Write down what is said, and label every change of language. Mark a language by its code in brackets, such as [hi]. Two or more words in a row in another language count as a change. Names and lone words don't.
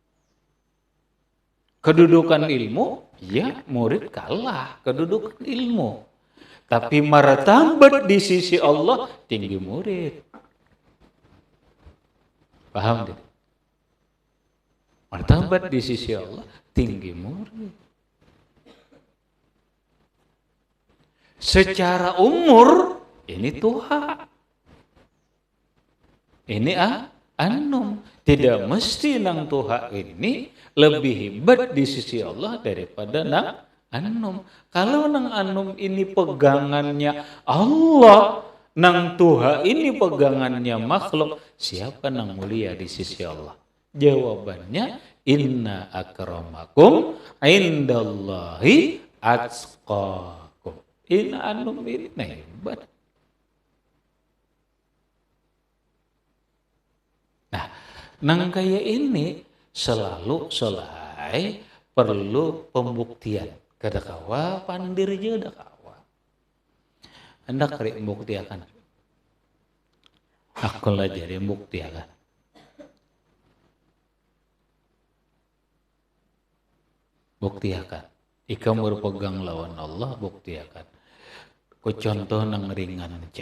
[id] Kedudukan ilmu, ya murid kalah kedudukan ilmu. Tapi martabat di sisi Allah tinggi murid. Paham tidak? Martabat di sisi Allah tinggi murid. Secara umur ini Tuha. Ini Anum. Tidak mesti nang Tuha ini lebih hebat di sisi Allah daripada nang Anum. Kalau nang Anum ini pegangannya Allah, nang Tuha ini pegangannya makhluk, siapa nang mulia di sisi Allah? Jawabannya, [ar] إن أكرمكم عند الله أتقاكم. [id] Inna Anum ini hebat. Nah, nang kayak ini selalu perlu pembuktian. [bjn] Kada kawa pandir je da kawa. Hendak rek membuktiakan. Aku lah jadi membuktiakan. Buktiakan. Ikam berpegang lawan Allah, buktiakan. Ku contoh nang ringan aja.